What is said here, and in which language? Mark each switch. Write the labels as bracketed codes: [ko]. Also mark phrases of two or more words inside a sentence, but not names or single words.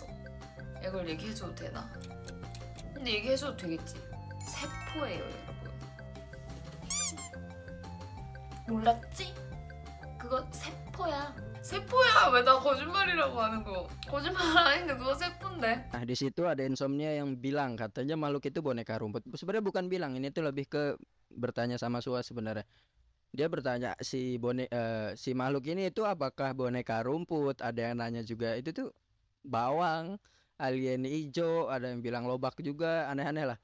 [ko] 이걸 얘기해줘도 되나? 근데 얘기해줘도 되겠지. 세포예요, 여러분. 몰랐지? 그거 세포야. 세포야. 왜 나 거짓말이라고 하는 거? 거짓말 아닌데 그거 세포인데. [id] Nah di situ ada insomnia yang bilang katanya makhluk itu boneka rumput. Sebenarnya bukan bilang, ini tuh lebih ke bertanya sama Sua sebenarnya. Dia bertanya si makhluk ini itu apakah boneka rumput? Ada yang nanya juga itu tuh bawang, alien hijau, ada yang bilang lobak juga, aneh-aneh lah.